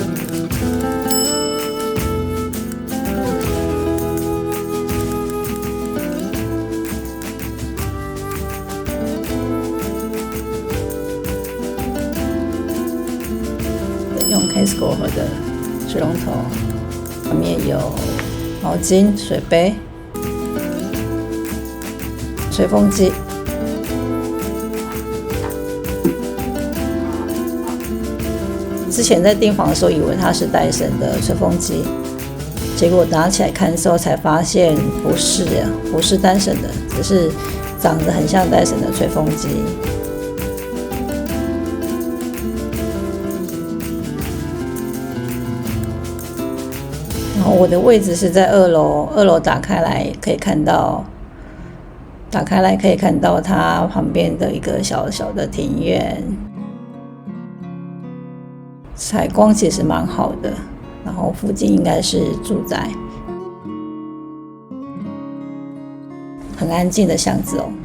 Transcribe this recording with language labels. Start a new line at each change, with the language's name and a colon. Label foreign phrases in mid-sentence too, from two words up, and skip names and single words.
Chinese: 用 Costco 的水龍頭，裡面有毛巾、水杯、吹風機。之前在訂房的時候，以為它是戴森的吹風機，結果拿起來看的時候才發現不是呀，不是戴森的，只是長得很像戴森的吹風機。然后我的位置是在2 樓，2 樓打開來可以看到它旁邊的一個小小的庭院。採光其實蠻好的，然後附近應該是住宅，很安靜的巷子哦。